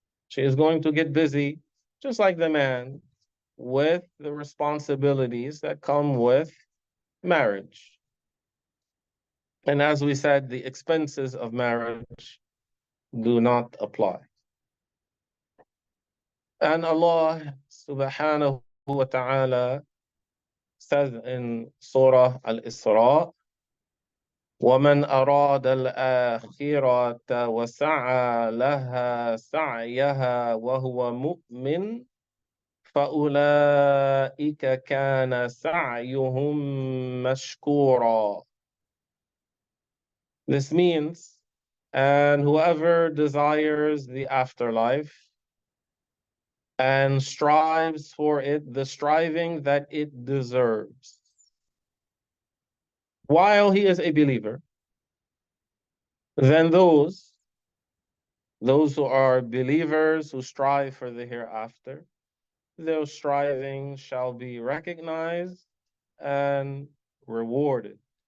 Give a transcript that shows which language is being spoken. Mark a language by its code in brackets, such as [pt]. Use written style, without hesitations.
[en] She is going to get busy, just like the man, with the responsibilities that come with marriage. And as we said, the expenses of marriage do not apply. And Allah subhanahu wa ta'ala says in Surah Al-Isra, [ar] وَمَنْ أَرَادَ الْآخِرَةَ وَسَعَى لَهَا سَعْيَهَا وَهُوَ مُؤْمِنٌ فَأُولَئِكَ كَانَ سَعْيُهُم مَشْكُورًا. [en] This means, and whoever desires the afterlife and strives for it, the striving that it deserves, while he is a believer, then those who are believers who strive for the hereafter, their striving shall be recognized and rewarded.